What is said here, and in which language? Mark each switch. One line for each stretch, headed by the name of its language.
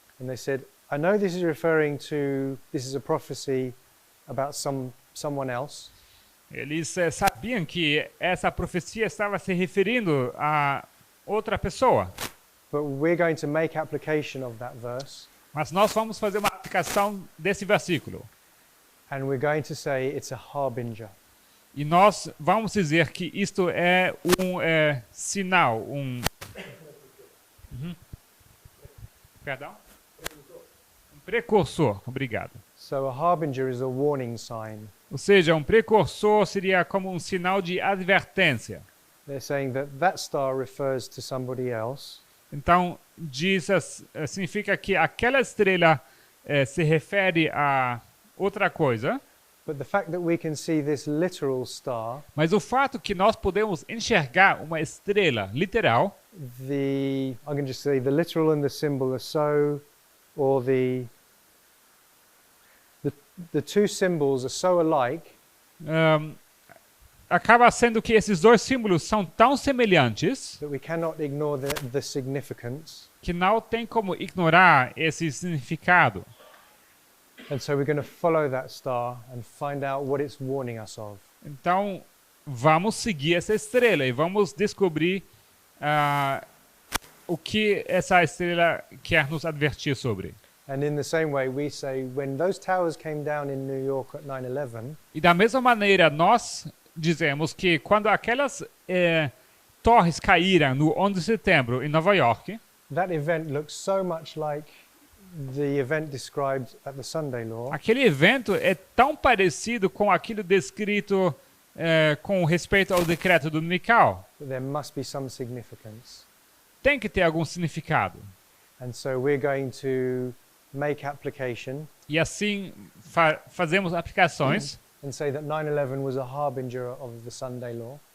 English: and they said, I know this is a prophecy about someone else,
Portuguese: eles sabiam que essa profecia estava se referindo a outra pessoa.
English: but we're going to make application of that verse,
Portuguese: Mas nós vamos fazer uma aplicação desse versículo.
English: and we're going to say it's a harbinger.
Portuguese: E nós vamos dizer que isto é um sinal, um perdão? Um precursor, obrigado.
English: So a harbinger is a warning sign.
Portuguese: Ou seja, um precursor seria como um sinal de advertência.
English: They're saying that that star refers to somebody else,
Portuguese: Então, significa que aquela estrela se refere a outra coisa,
English: But the fact that we can see this literal star,
Portuguese: Mas o fato que nós podemos enxergar uma estrela literal,
English: I can just say the literal and the symbol are so, or the two symbols are so alike
Portuguese: acaba sendo que esses dois símbolos são tão semelhantes
English: that we cannot ignore the significance.
Portuguese: que não tem como ignorar esse significado.
English: And so we're going to follow that star and find out what it's warning us of.
Portuguese: Então, vamos seguir essa estrela e vamos descobrir o que essa estrela quer nos advertir sobre.
English: And in the same way, we say when those towers came down in New York at 9/11,
Portuguese: E da mesma maneira, nós dizemos que quando aquelas torres caíram no 11 de setembro em Nova York,
English: that event looks so much like the event described at the Sunday Law
Portuguese: aquele evento é tão parecido com aquilo descrito com respeito ao decreto dominical.
English: that there must be some significance.
Portuguese: Tem que ter algum significado.
English: And so we're going to make application
Portuguese: E assim fazemos aplicações
English: and say that 9/11 was a harbinger of the Sunday Law.